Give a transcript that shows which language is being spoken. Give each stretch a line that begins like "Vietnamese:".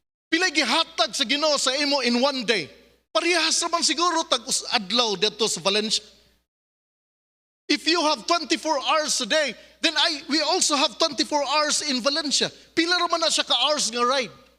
Cebuano: Pilay gihatag sa Ginoo sa imo
English: in one day.
Cebuano: Parehas naman siguro tag adlaw dito sa Valencia.
English: If you have 24 hours a day, then we also have 24 hours in Valencia.
Cebuano: Pila raman na siya ka hours nga ride.